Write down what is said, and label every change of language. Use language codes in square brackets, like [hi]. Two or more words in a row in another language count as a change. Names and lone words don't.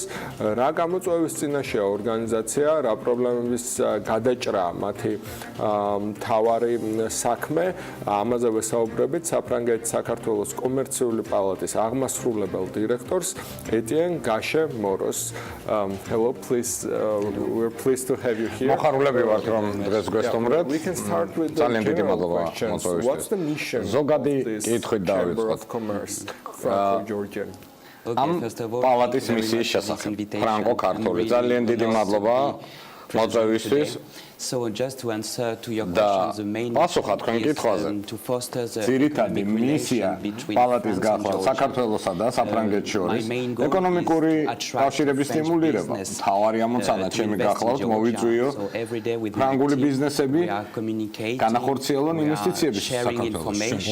[ka] რა გამოწვევის წინაშეა ორგანიზაცია, რა პრობლემების გადაჭრა მათი მთავარი საქმე, ამაზე ვესაუბრებით საფრანგეთის საქართველოს კომერციული პალატის აღმასრულებელ დირექტორს ეტიენ გაშე მოროს. [en] Hello, please, we're pleased to have you here. [ka] მოხარულები ვართ რომ დღეს გვესტუმრეთ. ძალიან დიდი მადლობა მოწვევისთვის. ზოგადი კითხვით დავიწყოთ. ამ პალატის მისიის შესახებ. ფრანგო-ქართული. ძალიან დიდი მადლობა მოწვევისთვის. [en] So just to answer to your question, the main to foster the [ka] ძირითადი მისია პალატის გახლა საქართველოსა და საფრანგეთს შორის ეკონომიკური კავშირების სტიმულირება. მთავარი ამოცანა ჩემი გახლავთ მოვიწვიო ფრანგული ბიზნესები განახორციელონ ინვესტიციების საქართველოში.